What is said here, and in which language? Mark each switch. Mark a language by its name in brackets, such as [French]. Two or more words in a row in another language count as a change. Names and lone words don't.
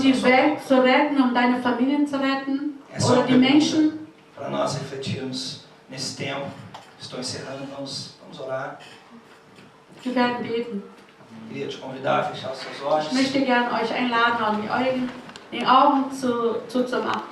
[German] Und die [Portuguese] estão [German] Welt zu retten, deine Familien zu retten? [Portuguese] É só [German] Oder [Portuguese] uma [German] die Menschen? [Portuguese] pergunta para nós refletirmos nesse tempo. Estou encerrando, vamos orar. [German] Wir werden beten. [Portuguese] Queria te convidar a fechar os seus [German] Ich [Portuguese] olhos. [German] möchte gern euch einladen, die Augen zuzumachen.